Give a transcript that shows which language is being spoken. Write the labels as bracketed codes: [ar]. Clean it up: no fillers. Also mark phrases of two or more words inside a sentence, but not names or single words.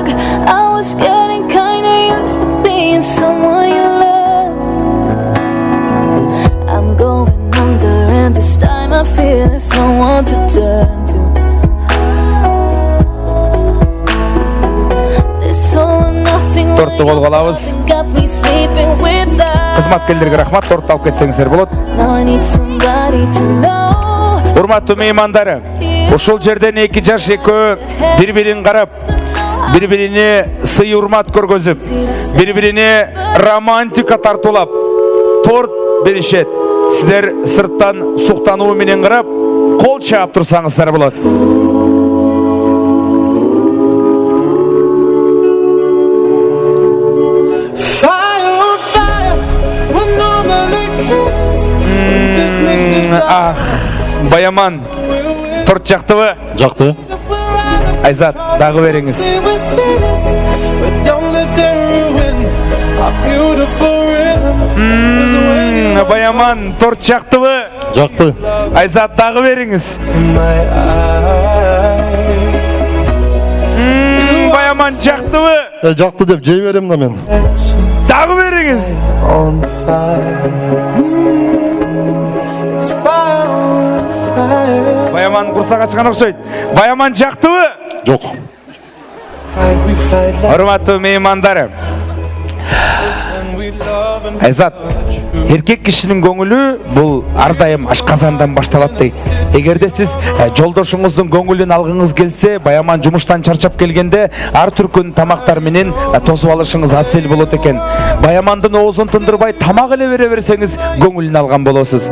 [en] I was getting kinda used to being someone you love. I'm going under, and this time I feel there's no one to turn to. This all or nothing [kk] Тортты қолға алабыз. [en] got me sleeping without. [kk] Қызматкерлерге рахмат, тортты алып кетсеңіздер болады. [en] Now I need somebody to know. [ky] Урматтуу меймандары, ушул жерден эки жаш экөө бири-бирин карап, бири-бирине сый урмат көргөзүп, бири-бирине романтика тартуулап, торт беришет. Сиздер сырттан суктануу менен карап, кол чаап турсаңыздар болот. [en] Fire on fire, we're normally kids. This makes the Ах, [ky] Баяман, торт жактыбы? [kk] Жақты. [ky] Айзат, дагы бериңиз. [en] we're sinners, but don't let them ruin our beautiful rhythms. [ky] Баяман, торт жактыбы? [kk] Жақты. [ky] Айзат, дагы бериңиз. [en] My eyes [ky] Баяман жактыбы? Жақты деп жей берем да мен. Дагы бериңиз. [en] on fire. It's fire on fire. [ky] Баяман курсак ачкан окшойт. Баяман жактыбы? [kk] Жоқ. [en] Fight, we fight like [ky] Урматтуу меймандары. [en] we love and [ky] Айзат, эркек кишинин көңүлү бул ар дайым ашказандан башталат дейт. Эгерде сиз жолдошуңуздун көңүлүн алгыңыз келсе, Баяман жумуштан чарчап келгенде ар түркүн тамактар менен тосуп алышыңыз абзел болот экен. Баямандын оозун тындырбай тамак эле бере берсеңиз көңүлүн алган болосуз.